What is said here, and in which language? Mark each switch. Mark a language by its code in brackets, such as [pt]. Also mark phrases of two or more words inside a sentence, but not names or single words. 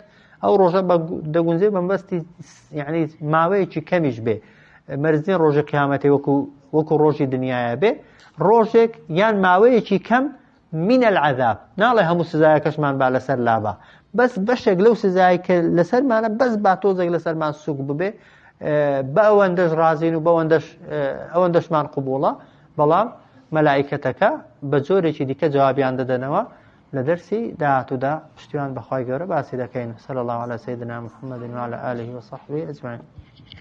[ckb] ئەو ڕۆژە دەگونجێ بەمبەستی یعنی ماوەیەکی کەمیش بێ، مەرزین ڕۆژی قیامەتی وەکو ڕۆژی دنیاە بێ، ڕۆژێک یان ماوەیەکی کەم [ar] من العذاب، [ckb] ناڵێ هەموو سزایەکەشمان با لەسەر لابا، بەس بەشێک لەو سزای کە لەسەرمانە بەس با تۆزێک لەسەرمان سوک ببێ، بە ئەوەندەش ڕازین و ئەوەندەشمان قبوڵە. بەڵام مەلائیکەتەکە بە جۆرێکی دیکە جوابیان دەدەنەوە. لە دەرسی داهاتوودا پشتیوان بەخوای گەورە باسی دەکەین. [ar] صلی الله علی سیدنا محمد و علی آله و صحبه اجمعین.